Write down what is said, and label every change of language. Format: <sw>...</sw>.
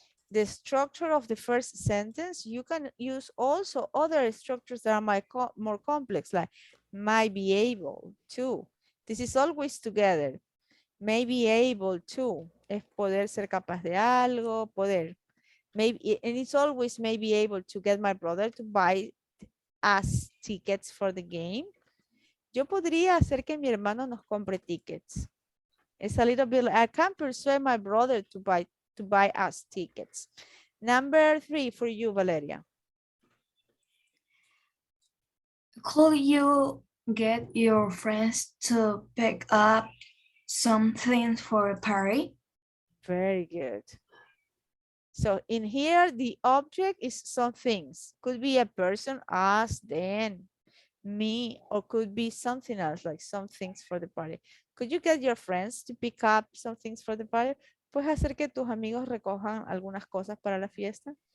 <en>The structure of the first sentence, you can use also other structures that are more complex, like might be able to. This is always together. May be able to.</en> <es>Es poder ser capaz de algo, poder.</es> <en>Maybe, and it's always may be able to get my brother to buy us tickets for the game.</en> <es>Yo podría hacer que mi hermano nos compre tickets.</es> <en>It's a little bit, I can persuade my brother to buy us tickets. Number 3 for you, Valeria. Could you get your friends to pick up some things for a party? Very good. So in here, the object is some things. Could be a person, us, then, me, or could be something else, like some things for the party. Could you get your friends to pick up some things for the party?</en> <es>Puedes hacer que tus amigos recojan algunas cosas para la fiesta.</es>